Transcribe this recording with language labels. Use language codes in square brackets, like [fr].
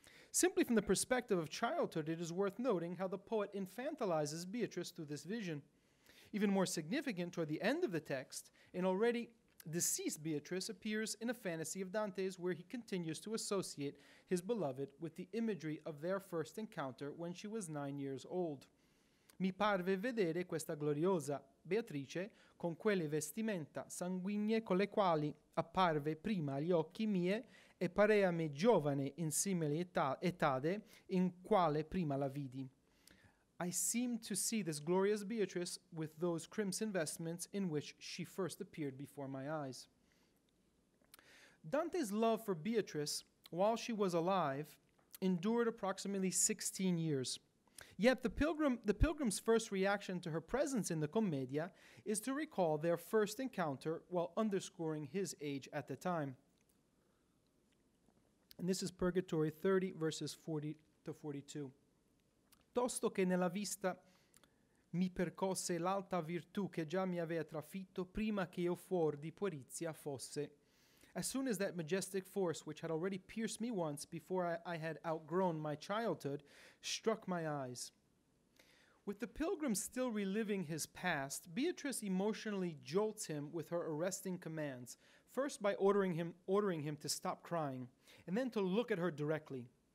[en] Simply from the perspective of childhood, it is worth noting how the poet infantilizes Beatrice through this vision. Even more significant, toward the end of the text, an already deceased Beatrice appears in a fantasy of Dante's where he continues to associate his beloved with the imagery of their first encounter when she was 9 years old. [it] Mi parve vedere questa gloriosa Beatrice con quelle vestimenta sanguigne con le quali apparve prima agli occhi mie e pareami giovane in simile etade in quale prima la vidi. [en] I seemed to see this glorious Beatrice with those crimson vestments in which she first appeared before my eyes. Dante's love for Beatrice, while she was alive, endured approximately 16 years. Yet the pilgrim's first reaction to her presence in the Commedia is to recall their first encounter while underscoring his age at the time. And this is Purgatory 30, verses 40 to 42. [it] Tosto che nella vista mi percosse l'alta virtù che già mi aveva trafitto prima che io fuor di puerizia fosse. [en] As soon as that majestic force, which had already pierced me once before I had outgrown my childhood, struck my eyes. With the pilgrim still reliving his past, Beatrice emotionally jolts him with her arresting commands, first by ordering him to stop crying, and then to look at her directly.